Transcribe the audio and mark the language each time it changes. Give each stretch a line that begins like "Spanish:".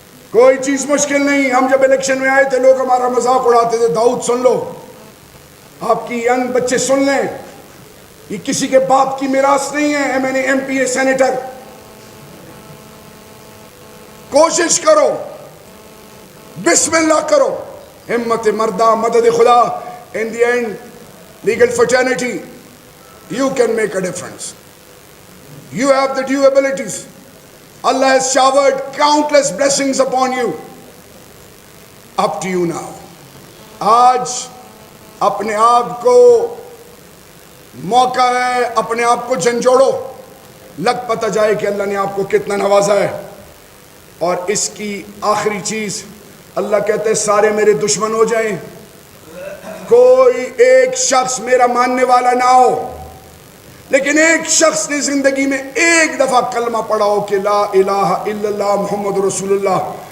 Urdu: کوئی چیز مشکل نہیں۔ ہم جب الیکشن میں آئے تھے لوگ ہمارا مذاق اڑاتے تھے، داؤد سن لو، آپ کی ینگ بچے سن لیں، یہ کسی کے باپ کی میراث نہیں ہے، ایم این اے، ایم پی اے، سینیٹر۔ کوشش کرو، بسم اللہ کرو، ہمت مردہ، مدد خدا۔
English: in the end legal fraternity you can make a difference, you have the due abilities۔ Allah has showered countless blessings upon you. Up to you now.
Urdu: آج اپنے آپ کو موقع ہے, اپنے آپ کو جھنجھوڑو, لگ پتہ جائے کہ اللہ نے آپ کو کتنا نوازا ہے. اور اس کی آخری چیز, اللہ کہتے ہیں سارے میرے دشمن ہو جائیں, کوئی ایک شخص میرا ماننے والا نہ ہو, لیکن ایک شخص نے زندگی میں ایک دفعہ کلمہ پڑھا ہو کہ لا الہ الا اللہ محمد رسول اللہ.